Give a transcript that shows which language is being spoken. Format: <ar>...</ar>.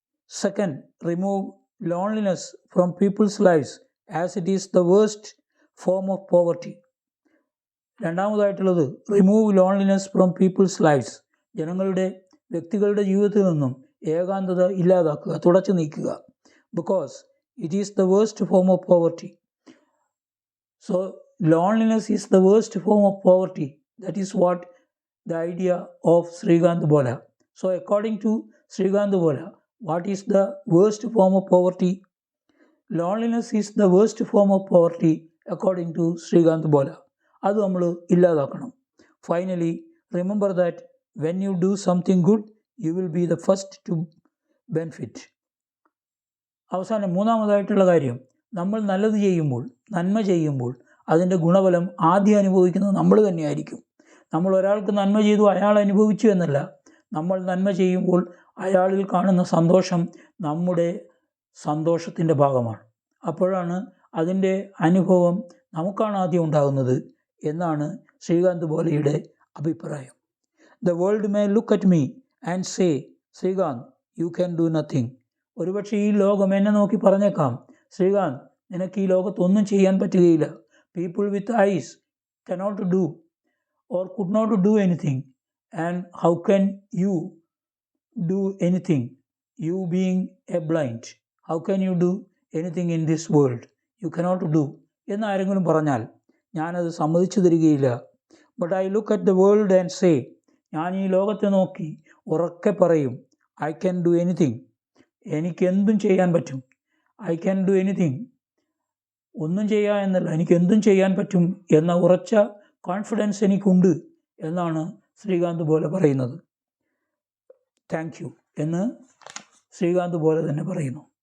<en>Second, remove loneliness from people's lifes as it is the worst form of poverty.</en> <ml>രണ്ടാമതായിട്ടുള്ളത്</ml> <en>Remove loneliness from people's lifes.</en> <ml>ജനങ്ങളുടെ വ്യക്തികളുടെ ജീവിതത്തിൽ നിന്നും ഏകാന്തത ഇല്ലാതാക്കുക, തുടച്ചു നീക്കുക.</ml> <en>Because it is the worst form of poverty. So loneliness is the worst form of poverty. That is what the idea of Srikanth Bola. So according to Srikanth Bola, what is the worst form of poverty? Loneliness is the worst form of poverty according to Srikanth Bola.</en> <ml>അത് നമ്മൾ ഇല്ലാതാക്കണം.</ml> <en>Finally, remember that when you do something good, you will be the first to benefit.</en> <ml>അവസാനം മൂന്നാമതായിട്ടുള്ള കാര്യം, നമ്മൾ നല്ലത് ചെയ്യുമ്പോൾ, നന്മ ചെയ്യുമ്പോൾ അതിൻ്റെ ഗുണഫലം ആദ്യം അനുഭവിക്കുന്നത് നമ്മൾ തന്നെയായിരിക്കും. നമ്മൾ ഒരാൾക്ക് നന്മ ചെയ്തു അയാൾ അനുഭവിച്ചു എന്നല്ല, നമ്മൾ നന്മ ചെയ്യുമ്പോൾ അയാളിൽ കാണുന്ന സന്തോഷം നമ്മുടെ സന്തോഷത്തിൻ്റെ ഭാഗമാണ്. അപ്പോഴാണ് അതിൻ്റെ അനുഭവം നമുക്കാണ് ആദ്യം ഉണ്ടാകുന്നത് എന്നാണ് ശ്രീകാന്ത് ബോലയുടെ അഭിപ്രായം.</ml> <en>The world may look at me and say, Srikanth you can do nothing.</en> <ml>ഒരുപക്ഷെ ഈ ലോകം എന്നെ നോക്കി പറഞ്ഞേക്കാം, ശ്രീകാന്ത് നിനക്ക് ഈ ലോകത്തൊന്നും ചെയ്യാൻ പറ്റുകയില്ല.</ml> <en>People with eyes cannot do or could not do anything, and how can you do anything? You being a blind, how can you do anything in this world? You cannot do</en> <ml>എന്ന് ആരെങ്കിലും പറഞ്ഞാൽ ഞാനത് സമ്മതിച്ചു തരികയില്ല.</ml> <en>but I look at the world and say,</en> <ml>ഞാൻ ഈ ലോകത്തെ നോക്കി ഉറക്കെ പറയും,</ml> <en>I can do anything.</en> <ml>എനിക്കെന്തും ചെയ്യാൻ പറ്റും.</ml> <en>I can do anything.</en> <ml>ഒന്നും ചെയ്യുക എന്നല്ല, എനിക്ക് എന്തും ചെയ്യാൻ പറ്റും എന്ന ഉറച്ച കോൺഫിഡൻസ് എനിക്കുണ്ട് എന്നാണ് ശ്രീകാന്ത് ബോല പറയുന്നത്.</ml> <en>thank you</en> <ml>എന്ന് ശ്രീകാന്ത് ബോല തന്നെ പറയുന്നു.</ml>